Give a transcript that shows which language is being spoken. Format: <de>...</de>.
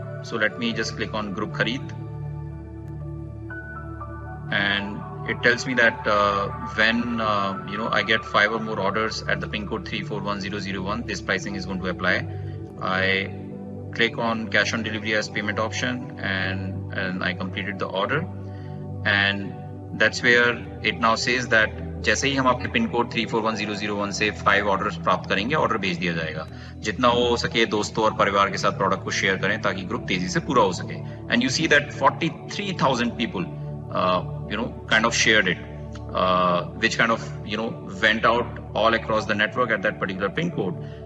<en>So let me just click on group Khareed, and it tells me that when I get 5 or more orders at the pin code 341001, this pricing is going to apply. I click on cash on delivery as payment option, and I completed the order, and that's where it now says that</en> <hi>जैसे ही हम अपने pin code 341001 से 5 orders प्राप्त करेंगे, order भेज दिया जाएगा. जितना हो सके दोस्तों और परिवार के साथ प्रोडक्ट को शेयर करें ताकि ग्रुप तेजी से पूरा हो सके.</hi> <en>And you see that 43,000 people kind of shared it, which kind of went out all across the network at that particular pin code.</en>